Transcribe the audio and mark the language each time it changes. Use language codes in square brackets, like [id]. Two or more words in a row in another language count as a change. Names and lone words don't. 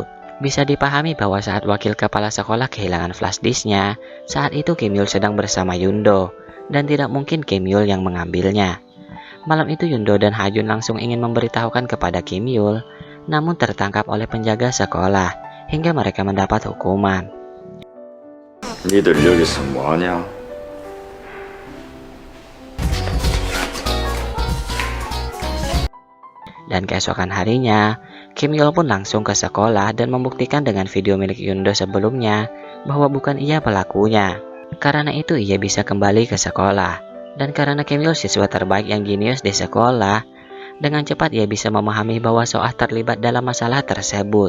[id] Bisa dipahami bahwa saat wakil kepala sekolah kehilangan flashdisknya, saat itu Kim Yul sedang bersama Yundo. Dan tidak mungkin Kim Yul yang mengambilnya. Malam itu Yundo dan Ha-jun langsung ingin memberitahukan kepada Kim Yul, namun tertangkap oleh penjaga sekolah hingga mereka mendapat hukuman. [ko] 니들 여기서 뭐하냐? [id] Dan keesokan harinya, Kim Yul pun langsung ke sekolah dan membuktikan dengan video milik Yundo sebelumnya bahwa bukan ia pelakunya. Karena itu ia bisa kembali ke sekolah. Dan karena Kim Yul siswa terbaik yang jenius di sekolah, dengan cepat ia bisa memahami bahwa Soah terlibat dalam masalah tersebut.